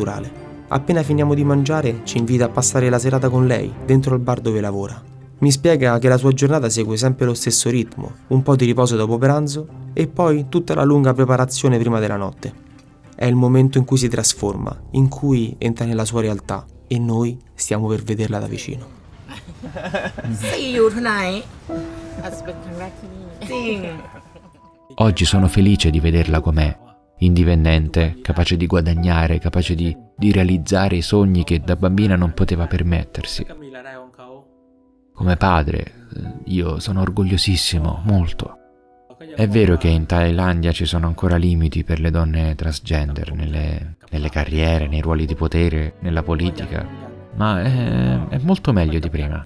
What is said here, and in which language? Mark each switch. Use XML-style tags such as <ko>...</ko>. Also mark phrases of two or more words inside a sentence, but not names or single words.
<it>Appena finiamo di mangiare, ci invita a passare la serata con lei, dentro il bar dove lavora. Mi spiega che la sua giornata segue sempre lo stesso ritmo, un po' di riposo dopo pranzo e poi tutta la lunga preparazione prima della notte. È il momento in cui si trasforma, in cui entra nella sua realtà e noi stiamo per vederla da vicino.</it> <th>อยู่เท่าไหร่อาจจะเป็นครั้งแรกที่นี่จริง</th> <it>Oggi sono felice di vederla com'è, indipendente, capace di guadagnare, capace di realizzare i sogni che da bambina non poteva permettersi. Come padre, io sono orgogliosissimo, molto. È vero che in Thailandia ci sono ancora limiti per le donne transgender, nelle carriere, nei ruoli di potere, nella politica, ma è molto meglio di prima.</it>